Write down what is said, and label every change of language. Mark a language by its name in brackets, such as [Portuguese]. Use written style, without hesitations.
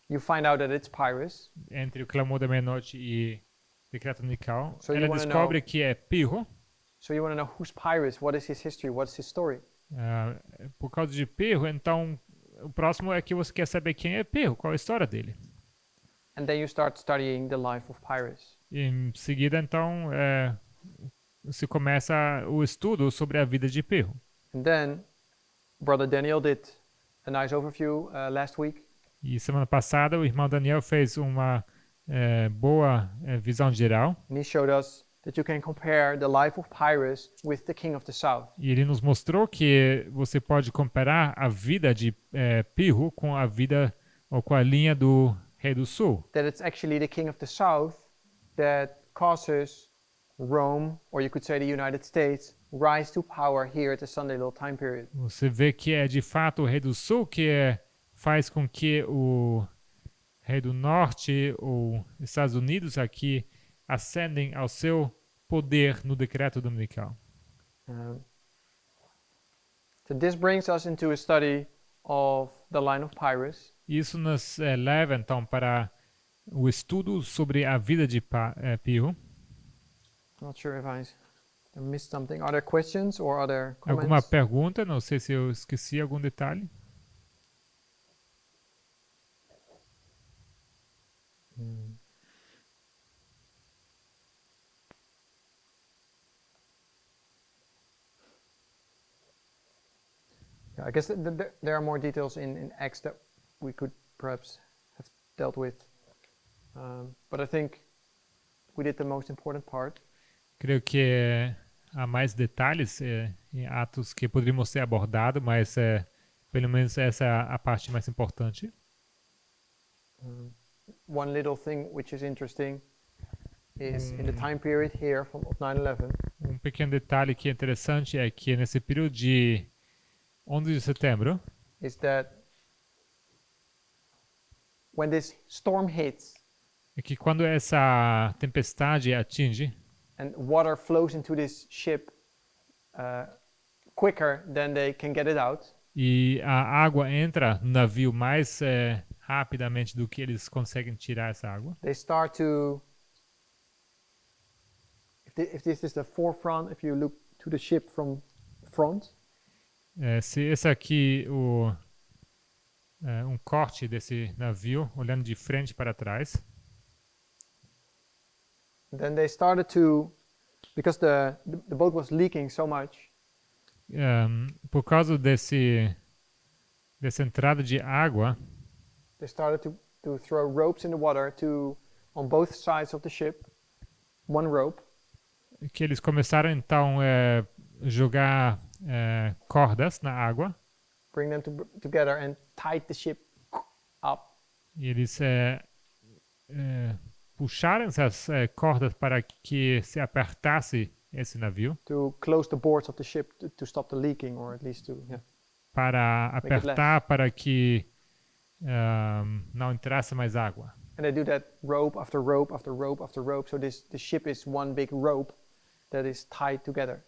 [English] you find out that it's Pyrrhus. [Portuguese] entre o clamor da meia-noite e decreto dominical. [English] So you [Portuguese] Ela [English] wanna [Portuguese] descobre [English] know- [Portuguese] que é Pirro. [English] So you want to know who's Pyrrhus? What is his history? What's his story? [Portuguese] Por causa de Pirro, então o próximo é que você quer saber quem é Pirro, qual é a história dele. [English] And then you start studying the life of Pyrrhus. [Portuguese] E em seguida, então, se começa o estudo sobre a vida de Pirro. [English] And then Brother Daniel did a nice overview last week. [Portuguese] E semana passada o irmão Daniel fez uma boa visão geral. [English] And he showed us that you can compare the life of Pyrrhus with the king of the south. [Portuguese] E ele nos mostrou que você pode comparar a vida de Pirro com a vida ou com a linha do rei do sul. [English] That it's actually the king of the south that causes Rome, or you could say the United States, rise to power here at the Sunday Little time period. [Portuguese] Você vê que é de fato o rei do sul que faz com que o rei do norte ou Estados Unidos aqui ascendem ao seu poder no decreto dominical. [English] So this brings us into a study of the line of Pyrrhus. [Portuguese] Isso nos leva então para o estudo sobre a vida de Pirro. [English] Not sure if I missed something. Are there questions or are there [Portuguese] Alguma [English] comments? [Portuguese] pergunta? Não sei se eu esqueci algum detalhe. [English] Yeah, I guess there are more details in Acts that we could perhaps have dealt with. But I think we did the most important part. [Portuguese] Creio que há mais detalhes em Atos que poderiam ser abordados, mas pelo menos essa é a parte mais importante. [English] One little thing which is interesting is in the time period here from 9/11, [Portuguese] Um pequeno detalhe que é interessante é que nesse período de 11 de setembro, [English] is that when this storm hits [Portuguese] é que quando essa tempestade atinge [English] and water flows into this ship quicker than they can get it out, [Portuguese] e a água entra no navio mais rapidamente do que eles conseguem tirar essa água, [English] they start to, if this is the forefront, if you look to the ship from front, [Portuguese] se esse aqui um corte desse navio olhando de frente para trás, [English] then they started to, because the boat was leaking so much, [Portuguese] por causa dessa entrada de água, [English] they started to throw ropes in the water on both sides of the ship, one rope, [Portuguese] que eles começaram então a jogar cordas na água, [English] bring them together and tied the ship up. [Portuguese] e eles puxaram essas cordas para que se apertasse esse navio, [English] To close the boards of the ship to stop the leaking, or at least to, yeah. [Portuguese] para [English] Make it [Portuguese] apertar para que não entrasse mais água. [English] And they do that rope after rope after rope after rope. So the ship is one big rope that is tied together.